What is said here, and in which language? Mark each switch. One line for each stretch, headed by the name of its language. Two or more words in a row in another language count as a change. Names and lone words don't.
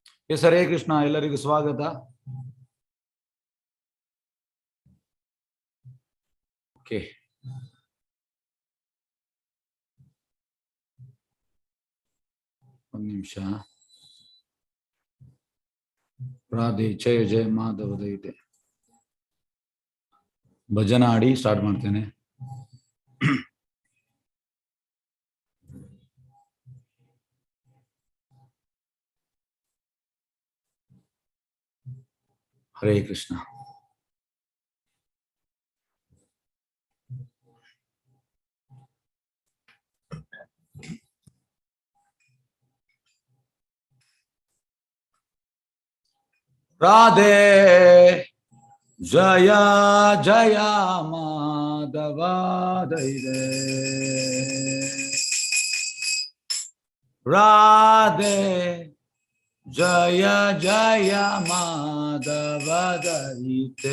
Kannada: ಎಸ್ ಹರೇ ಕೃಷ್ಣ, ಎಲ್ಲರಿಗೂ ಸ್ವಾಗತ. ಓಕೆ, ಒಂದು ನಿಮಿಷ. ರಾಧೆ ಜಯ ಜಯ ಮಾಧವದ ಇದೆ ಭಜನ ಆಡಿ ಸ್ಟಾರ್ಟ್ ಮಾಡ್ತೇನೆ.
Sanskrit: हरे कृष्णा. राधे जया जया माधवा दे. राधे जया जया माधव दरिते.